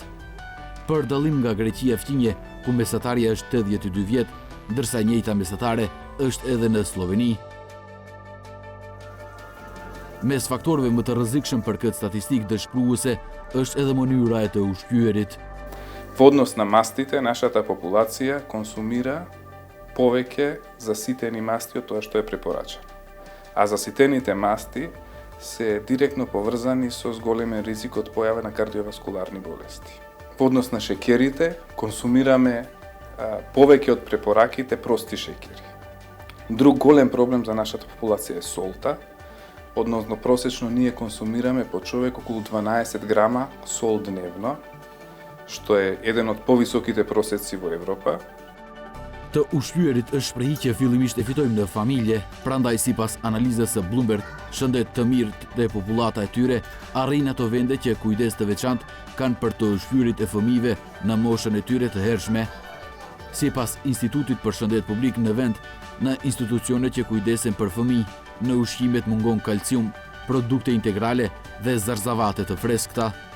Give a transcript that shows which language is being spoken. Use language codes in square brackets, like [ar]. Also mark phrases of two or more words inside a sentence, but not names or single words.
[sq] Për dallim nga Greqia e Fqinje, ku mesatarja është 82 vjet, ndërsa e njëjta mesatare është edhe në Sloveni. Mes faktorëve më të rrezikshëm për këtë statistikë dëshpëruese është edhe mënyra e të ushqyerit. [mk] Во однос на мастите, нашата популација консумира повеќе заситени масти од тоа што е препорачано. А заситените масти се директно поврзани со зголемен ризик од појава на кардиоваскуларни болести. Во однос на шеќерите, консумираме повеќе од препораките прости шеќери. Друг голем проблем за нашата популација е солта, односно просечно ние консумираме по човек околу 12 грама сол дневно, што е еден од повисоките просеци во Европа. [sq] Të ushqyerit është shprehi që fillimisht e fitojmë në familje, prandaj sipas analizës së Bloomberg, shëndet të mirë dhe popullata e tyre arrin ato vende që kujdes të veçantë kanë për të ushqyerit e fëmijëve në moshën e tyre të hershme. Sipas Institutit për Shëndet Publik në vend, në institucione që kujdesen për fëmijë, në ushqimet mungon kalcium, produkte integrale dhe zarzavate të freskëta.